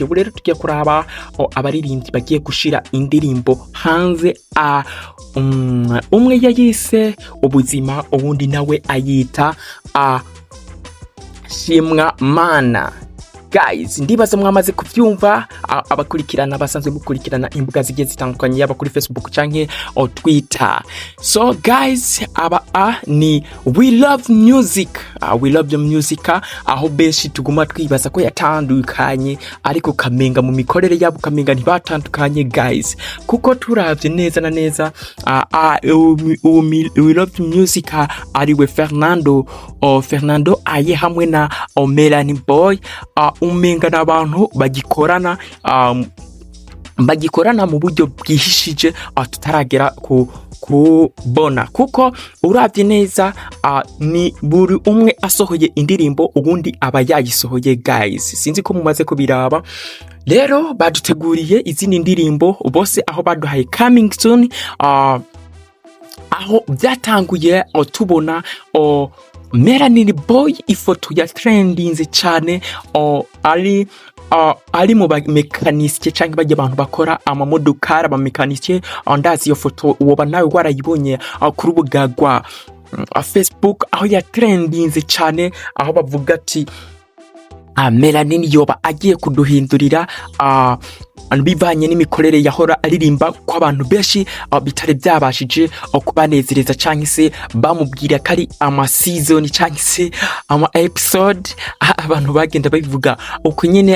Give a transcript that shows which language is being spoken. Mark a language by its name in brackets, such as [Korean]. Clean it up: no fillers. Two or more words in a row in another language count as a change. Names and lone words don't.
[Rundi] Ubu rero tugiye kuraba abaririmbyi bagiye gushira indirimbo hanze, umwe yayise Ubuzima, ubundi nawe ayita Shimwa Mana. Guys, ndibaza mwamaze kuvyumva, abakurikirana basanzwe gukurikirana imbuga zigiye zitandukanye yaba kuri Facebook canke Twitter. So guys, ni we love music, aho benshi tuguma twibaza ko yatandukanye, ariko kamenga mu mikorere yabo kamenga ntibatandukanye guys, kuko turavye neza na neza we love music ariwe Fernando aye hamwe na Melanin boy, umenga n'abantu bagikorana mu buryo bwihishije tutaragera kubona, kuko uravye neza ni buri umwe asohoye indirimbo ubundi aba yayisohoye guys. Sinzi ko mumaze kubiraba, rero baduteguriye izindi ndirimbo bose aho baduhaye [English] coming soon, [Rundi] aho byatanguye tubona Melanin boy ifoto ya trendinze cyane, ari mu mekanisye cyangwa bajye abantu bakora amamodokari, abamekanisye. Ndazi iyo foto woba nawe warayibonye ku rubuga rwa Facebook, aho ya trendinze cyane, aho bavuga ati Melanin yoba agiye kuduhindurira bivanye n'imikorere yahora aririmba ko abantu benshi bitare byabashije kubanezereza, cyangwa se bamubwira ko ari season cyangwa se episode, abantu bagenda babivuga uko nyine.